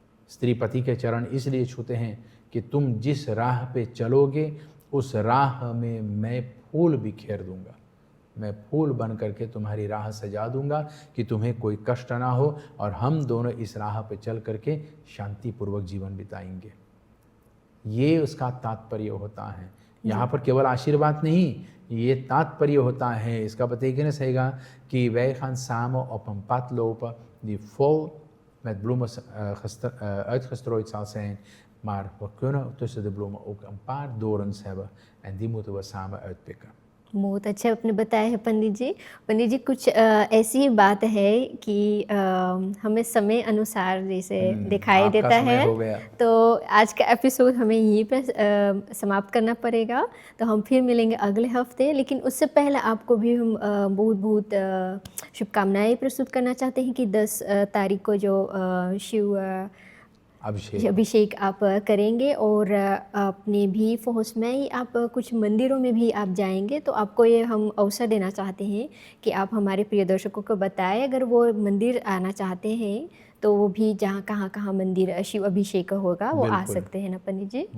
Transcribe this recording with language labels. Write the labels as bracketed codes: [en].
[hi] स्त्री पति के चरण इसलिए छूते हैं कि तुम जिस राह पे चलोगे उस राह में मैं फूल बिखेर दूंगा, मैं फूल बन करके तुम्हारी राह सजा दूंगा कि तुम्हें कोई कष्ट ना हो, और हम दोनों इस राह पे चल करके शांतिपूर्वक जीवन बिताएंगे। ये उसका तात्पर्य होता है। यहाँ पर केवल आशीर्वाद नहीं, ये तात्पर्य होता है। इसका [nl] betekenis [hi] हैगा कि [nl] wij gaan samen op een pad lopen die vol met bloemen uitgestrooid zal zijn, maar we kunnen tussen de bloemen ook een paar dorens hebben en die moeten we samen uitpikken. [hi] बहुत अच्छा आपने बताया है पंडित जी। पंडित जी कुछ ऐसी बात है कि हमें समय अनुसार जैसे दिखाई आपका देता समय है, हो गया। तो आज का एपिसोड हमें यहीं पे समाप्त करना पड़ेगा। तो हम फिर मिलेंगे अगले हफ्ते, लेकिन उससे पहले आपको भी हम बहुत बहुत शुभकामनाएं प्रस्तुत करना चाहते हैं कि 10 तारीख को जो शिव अभिषेक आप करेंगे और अपने भी फौज में ही आप कुछ मंदिरों में भी आप जाएंगे, तो आपको ये हम अवसर देना चाहते हैं कि आप हमारे प्रिय दर्शकों को बताएं, अगर वो मंदिर आना चाहते हैं तो वो भी जहाँ कहाँ कहाँ मंदिर शिव अभिषेक होगा वो आ सकते हैं ना पंडित जी।